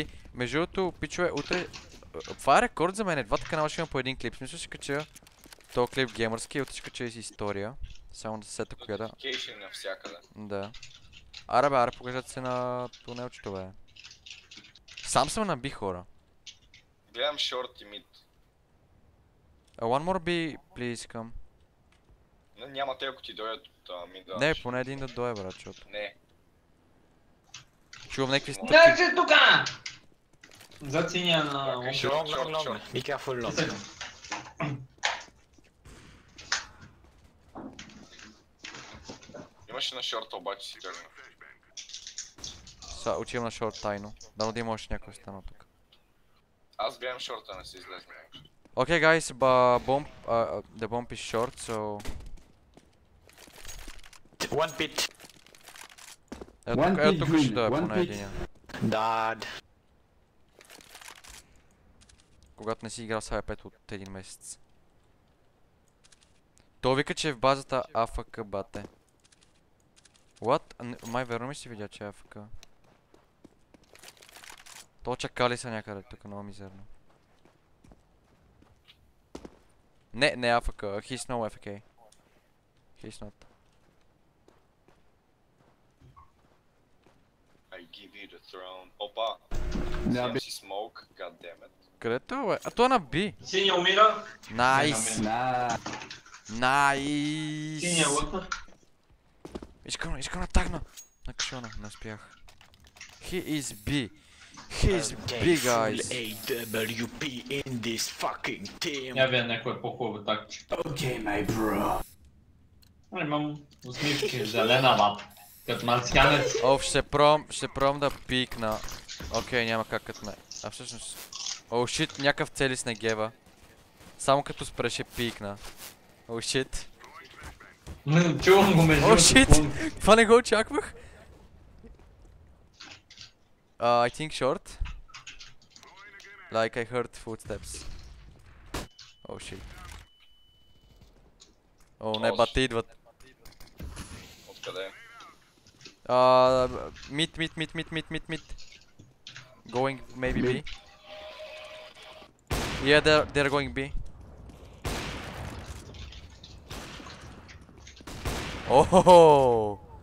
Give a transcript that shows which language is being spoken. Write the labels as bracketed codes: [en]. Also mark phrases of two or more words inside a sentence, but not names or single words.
[bg] Между другото, пичове, утре... Това е рекорд за мен, двата канала ще има по един клип. Смисъл ще кача този клип геймърски, утре ще кача и история. Само да се сета коя да. Notification навсякъде. Да. Аре, покажете се на тунелчето, бе. Сам съм наби, хора. Гледам шорт и мид. [en] One more B, please, come. [bg] Няма те, ако ти дойдат от мида. Не, поне един да дойде, брат, защото. Не. Чувам някакви стъпки. Дай се тука! Зад синия на... Шорт. [en] Be careful, long. [bg] Имаше на шорта, обаче си тръгна. Отивам на шорт тайно. Дано да има още някой останал тук. Аз гледам шорта, не се излезна. [en] Okay guys, the bomb is short, so... One pit. [bg] Ето тук ще да е [en] one [bg] поне [en] pit. [bg] единия. [en] Dad. [bg] Когато не си играл с iPad от един месец. Той вика, че е в базата AFK, бате. What? Май верно ми си видя, че е AFK. То чакали са някъде тук, много мизерно. [en] Не AFK, he's no AFK. He's not. I give you the throne. Опа! Near [bg] Взем си smoke, goddammit. Където е, бе? А той е на B. Синия умира. Найс! [en] Nah. [bg] Найс! Синия лъкна. Искам на тагна! На кашона, не успях. [en] He is B. He is B, guys. AWP in this fucking team. [bg] Я видя някой по-хубаво такче. [en] Okay, my bro. [bg] Имам усмивки, зелена лапа. Като марсианец. Оф, ще пром да пикна. Окей, няма как като ме. А всъщност... [en] Oh, shit, някакъв цели с негева. Само като спре ще пикна. Oh, shit. [bg] Чувам го между... [en] Oh, shit! Това не го очаквах. I think short. Like I heard footsteps. Oh shit. [bg] О, не, бати идват. Откъде? [en] Mid. Going maybe B. Yeah, they're going B. Oh!